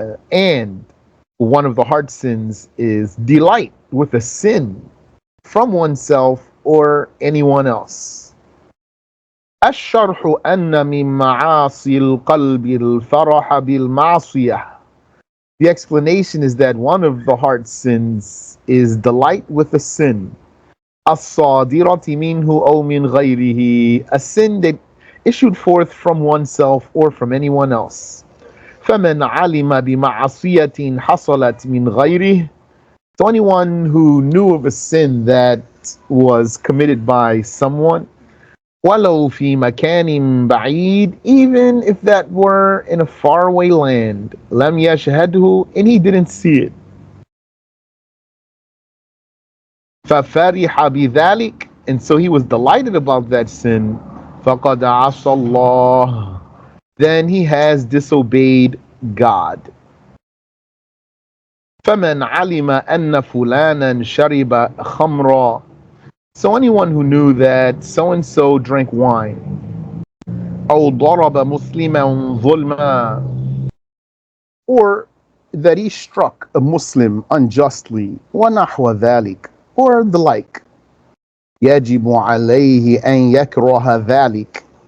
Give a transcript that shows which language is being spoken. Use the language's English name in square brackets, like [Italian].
[English] And one of the heart sins is delight with a sin from oneself or anyone else. [Arabic] الشرح أن من معاصي القلب الفرح بالمعصية. [English] The explanation is that one of the heart sins is delight with a sin. [Arabic] الصادرة منه أو من غيره. [English] A sin that issued forth from oneself or from anyone else. [Arabic] فمن علم بمعصية حصلت من غيره. [English] So anyone who knew of a sin that was committed by someone, [Arabic] ولو في مكان بعيد, [English] even if that were in a faraway land, [Arabic] لم يشهده, [English] and he didn't see it. [Arabic] ففرح بذلك, [English] and so he was delighted about that sin. [Arabic] فقد عصى الله, [English] then he has disobeyed God. [Arabic] فمن علم أن فلانا شرب خمرا. [English] So anyone who knew that so and so drank wine, [Arabic] أو ضرب مسلما ظلما, [English] or that he struck a Muslim unjustly, [Arabic] ونحو ذلك, [English] or the like, [Arabic] يجب عليه أن يكره ذلك.